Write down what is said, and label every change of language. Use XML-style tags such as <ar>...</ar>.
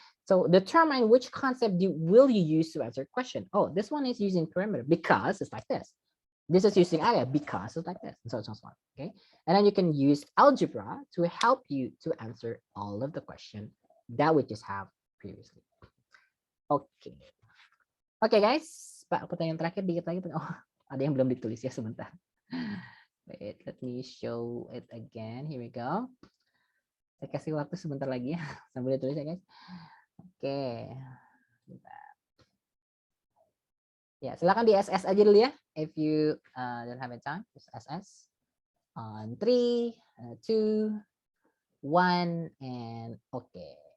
<en>So determine which concept will you use to answer a question. Oh, this one is using perimeter because it's like this. This is using area because it's like this. And so on. Okay. And then you can use algebra to help you to answer all of the questions that we just have previously. Okay. Okay, guys.</en> <id>Pak, pertanyaan terakhir dikit lagi. Oh, ada yang belum ditulis ya, sebentar.</id> <en>Wait, let me show it again. Here we go.</en> <id>Saya kasih waktu sebentar lagi ya, sambil ditulis ya, guys. Oke. Ya, silakan di SS aja dulu ya.</id> <en>If you don't have time, just SS. On 3, 2, 1, and okay.</en>